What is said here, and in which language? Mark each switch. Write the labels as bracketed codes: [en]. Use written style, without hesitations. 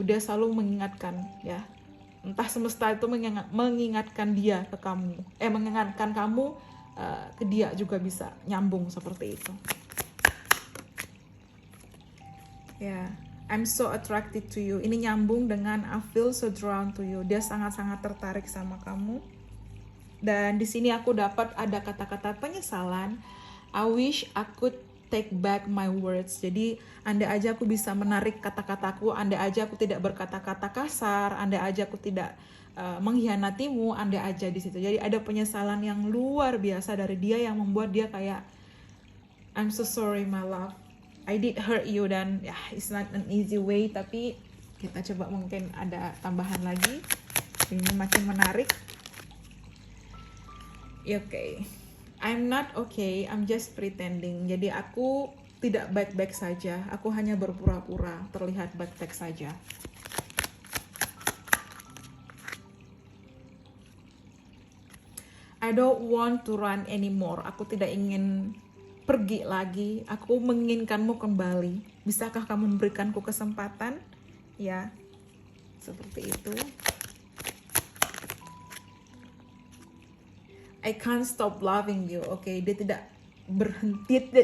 [id] Dia selalu mengingatkan ya. Entah semesta itu mengingatkan dia ke kamu, mengingatkan kamu ke dia juga, bisa nyambung seperti itu. Ya, [en] I'm so attracted to you. [id] Ini nyambung dengan [en] I feel so drawn to you. [id] Dia sangat-sangat tertarik sama kamu. Dan di sini aku dapat ada kata-kata penyesalan. [en] I wish I could take back my words. [id] Jadi andai aja aku bisa menarik kata-kataku, andai aja aku tidak berkata-kata kasar, andai aja aku tidak mengkhianatimu, andai aja di situ. Jadi ada penyesalan yang luar biasa dari dia yang membuat dia kayak [en] I'm so sorry my love, I did hurt you. [id] Dan ya [en] it's not an easy way, [id] tapi kita coba mungkin ada tambahan lagi. Ini makin menarik. [en] Okay. I'm not okay, I'm just pretending. [id] Jadi aku tidak baik-baik saja, aku hanya berpura-pura terlihat baik-baik saja. [en] I don't want to run anymore. [id] Aku tidak ingin pergi lagi. Aku menginginkanmu kembali. Bisakah kamu memberikanku kesempatan? Ya, seperti itu. [en] I can't stop loving you. [id] Oke, dia tidak berhenti.